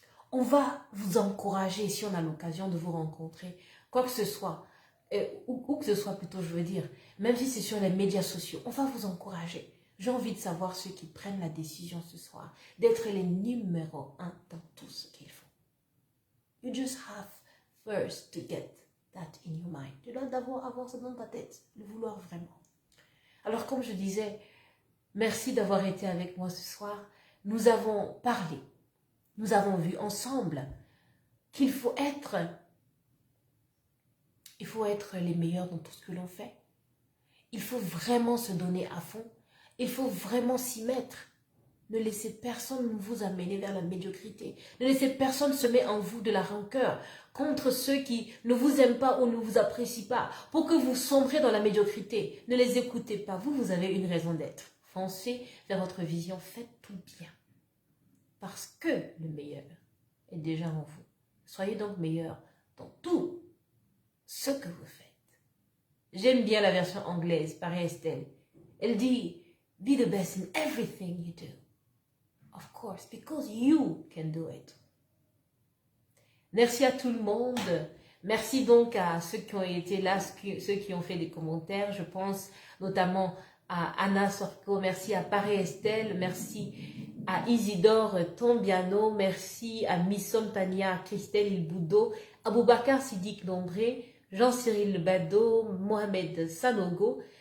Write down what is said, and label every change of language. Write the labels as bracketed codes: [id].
[fr] On va vous encourager si on a l'occasion de vous rencontrer, quoi que ce soit, où que ce soit plutôt je veux dire, même si c'est sur les médias sociaux, on va vous encourager. J'ai envie de savoir ceux qui prennent la décision ce soir d'être les numéros 1 dans tout ce qu'ils font. [en] You just have first to get that in your mind. [fr] Tu dois d'abord avoir ça dans ta tête, le vouloir vraiment. Alors comme je disais, merci d'avoir été avec moi ce soir. Nous avons parlé, nous avons vu ensemble qu'il faut être les meilleurs dans tout ce que l'on fait. Il faut vraiment se donner à fond. Il faut vraiment s'y mettre. Ne laissez personne vous amener vers la médiocrité. Ne laissez personne semer en vous de la rancœur contre ceux qui ne vous aiment pas ou ne vous apprécient pas pour que vous sombrez dans la médiocrité. Ne les écoutez pas. Vous avez une raison d'être. Foncez vers votre vision. Faites tout bien. Parce que le meilleur est déjà en vous. Soyez donc meilleurs dans tout ce que vous faites. J'aime bien la version anglaise par Estelle. Elle dit, [en] be the best in everything you do. Of course, because you can do it. [fr] Merci à tout le monde. Merci donc à ceux qui ont été là, ceux qui ont fait des commentaires. Je pense notamment à Anna Sorko. Merci à Paris Estelle. Merci à Isidore Tombiano. Merci à Missom Tania, Christelle Ilboudo, Aboubakar Sidik Lombré, Jean-Cyril Bado, Mohamed Sanogo.